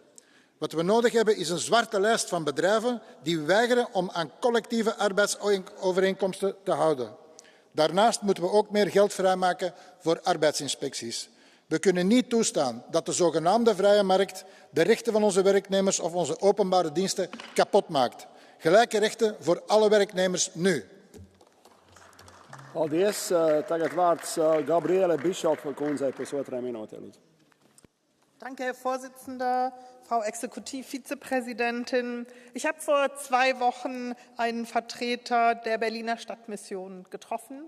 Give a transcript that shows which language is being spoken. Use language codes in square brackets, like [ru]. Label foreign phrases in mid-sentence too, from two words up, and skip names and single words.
[nl] Wat we nodig hebben is een zwarte lijst van bedrijven die weigeren om aan collectieve arbeidsovereenkomsten te houden. Daarnaast moeten we ook meer geld vrijmaken voor arbeidsinspecties. We kunnen niet toestaan dat de zogenaamde vrije markt de rechten van onze werknemers of onze openbare diensten kapot maakt. Gelijke rechten voor alle werknemers nu. [lv] Paldies. Tagad vārds Gabriele Bischoff kundzei pusotrai minūtei, lūdzu. [de] Danke, Herr Vorsitzender, Frau Exekutivvizepräsidentin. Ich habe vor 2 Wochen einen Vertreter der Berliner Stadtmission getroffen.